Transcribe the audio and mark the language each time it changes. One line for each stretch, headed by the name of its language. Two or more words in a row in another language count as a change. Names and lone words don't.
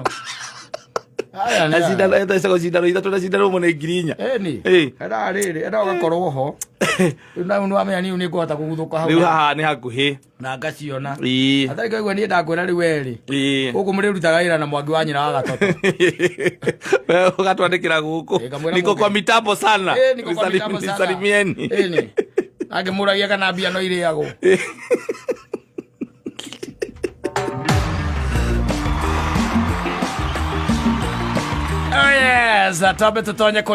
Kikuyu: Na cindano ethecagwo cindano ithatũ na cindano ĩmwe nĩ ngiri inya. Ĩni. Enda rĩrĩ enda ũgakorwo ho. Na nĩ wamenya niĩ nĩ ngũhota kũguthũka hau. Rĩu haha nĩ hakuhĩ. Na ngaciona. Atari kaigua niĩ ndakwĩra rĩu werĩ. Gũkũ mũrĩrutaga wĩra na mwangi wa nyina wa gatoto. Wewe ũgatwandĩkĩra gũkũ.
Swahili: Niko kwa mitambo sana. Niko kwa mitambo sana. Salimieni.
Kikuyu: Ĩni. Angĩmũragia kana mbia no irĩagwo.
English: Oh yes,
Kikuyu: atobe tutonye